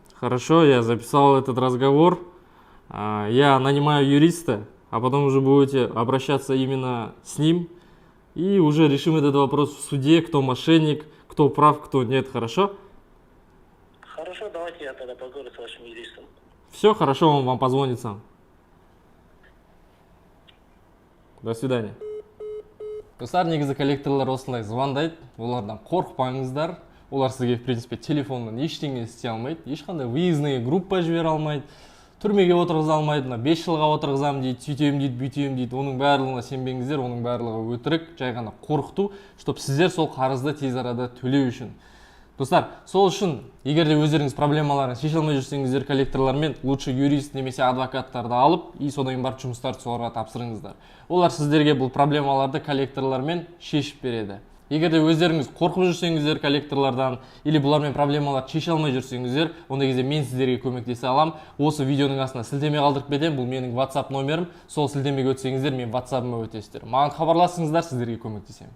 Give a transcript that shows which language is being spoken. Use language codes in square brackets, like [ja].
[ru] Хорошо, я записал этот разговор. Я нанимаю юриста, а потом уже будете обращаться именно с ним. И уже решим этот вопрос в суде, кто мошенник, кто прав, кто нет, хорошо? Хорошо, давайте я тогда поговорю с вашим юристом. Все, хорошо, он вам позвонит сам. До свидания. [kk] Достар, негізі коллекторлар осылай звондайды, олардан қорықпаңыздар. Олар сізге, [ru] в принципе, [kk] телефоннан ештеңе істей алмайды, ешқандай выездный группа жібере алмайды, түрмеге отырғыза алмайды, 5 жылға отырғызамын дейді, сөйтемін дейді, бүйтемін дейді. Оның барлығына сенбеңіздер, оның барлығы өтірік, жай ғана қорқыту, [ru] чтобы [kk] сіздер сол қарызды тез арада төлеу үшін. Достар, сол үшін, егер де өздеріңіз проблемаларын шеше алмай жүрсеңіздер, коллекторлармен [ru] лучше [kk] юрист немесе адвокаттарды алып, [ru] и [kk] содан барып жұмыстарды соларға тапсырыңыздар. Олар сіздерге бұл проблемаларды коллекторлармен шешіп береді. Егер де өздеріңіз қорқып жүрсеңіздер коллекторлардан, [ru] или [kk] бұлармен проблемаларды шеше алмай жүрсеңіздер, ондай кезде мен сіздерге көмектесе алам. Осы видеоның астына сілтеме қалдырып кетемін, бұл менің WhatsApp номерім. Сол сілтемеге өтсеңіздер, мен WhatsApp-ыма өтесіздер. Маған хабарласыңыздар, сіздерге көмектесемін.